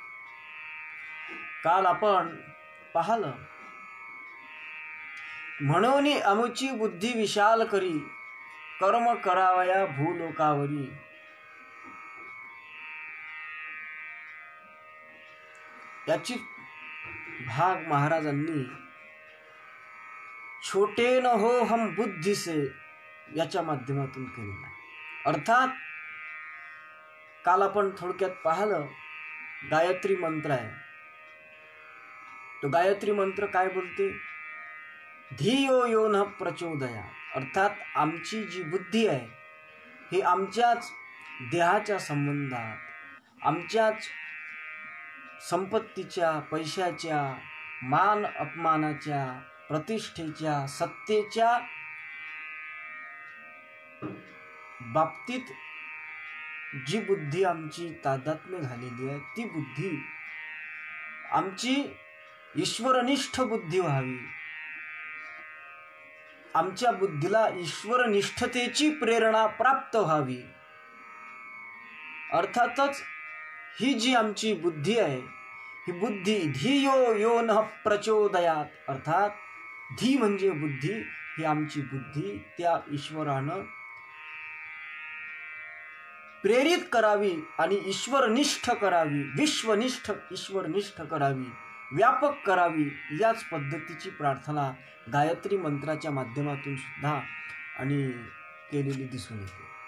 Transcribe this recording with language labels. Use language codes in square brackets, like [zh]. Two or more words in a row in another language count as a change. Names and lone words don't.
[mr] काल आपण पाहिलं म्हणून अमुची बुद्धी विशाल करी कर्म करावया भूलोकावरी त्याची भाग महाराजांनी [hi] छोटे न हो हम बुद्धि से [mr] याच्या माध्यमातून केलेला आहे. अर्थात काल आपण थोडक्यात पाहिलं, गायत्री मंत्र आहे. तो गायत्री मंत्र काय बोलते? [sa] धियो यो न प्रचोदया. [mr] अर्थात आमची जी बुद्धी आहे ही आमच्याच देहाच्या संबंधात, आमच्याच संपत्तीच्या, पैशाच्या, मान अपमानाच्या, प्रतिष्ठेच्या, सत्तेच्या बाबतीत जी बुद्धी आमची तादात्म्य झालेली आहे, ती बुद्धी आमची ईश्वरनिष्ठ बुद्धी व्हावी. आमच्या बुद्धीला ईश्वरनिष्ठतेची प्रेरणा प्राप्त व्हावी. अर्थातच ही जी आमची बुद्धी आहे, ही बुद्धी [sa] धियो यो न प्रचोदयात. [mr] अर्थात धी म्हणजे बुद्धी. ही आमची बुद्धी त्या ईश्वरानं प्रेरित करावी आणि ईश्वरनिष्ठ करावी, विश्वनिष्ठ ईश्वरनिष्ठ करावी, व्यापक करावी. याच पद्धतीची प्रार्थना गायत्री मंत्राच्या माध्यमातून सुद्धा आणि केलेली दिसून येते.